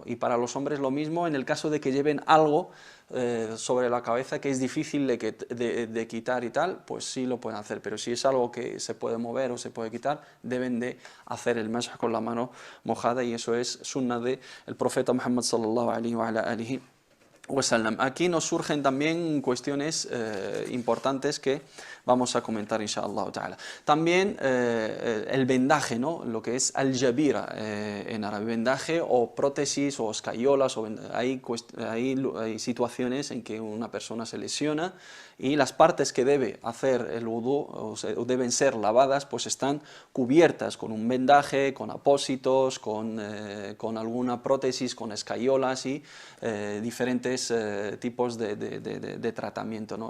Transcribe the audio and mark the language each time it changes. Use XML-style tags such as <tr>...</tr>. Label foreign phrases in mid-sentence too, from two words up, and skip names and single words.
<es>Y para los hombres lo mismo, en el caso de que lleven algo sobre la cabeza que es difícil de quitar y tal, pues sí lo pueden hacer. Pero si es algo que se puede mover o se puede quitar, deben de hacer el masaj con la mano mojada, y eso es sunna del profeta Muhammad</es> <ar>صلى الله عليه وعلى آله وسلم.</ar> <es>Aquí nos surgen también cuestiones importantes que vamos a comentar</es> <ar>إن شاء الله تعالى.</ar> <es>También el vendaje, ¿no? Lo que es al-jabira en árabe, vendaje o prótesis o escayolas, hay situaciones en que una persona se lesiona y las partes que debe hacer el wudu o deben ser lavadas pues están cubiertas con un vendaje, con apósitos, con alguna prótesis, con escayolas y diferentes tipos de tratamiento, ¿no?</es>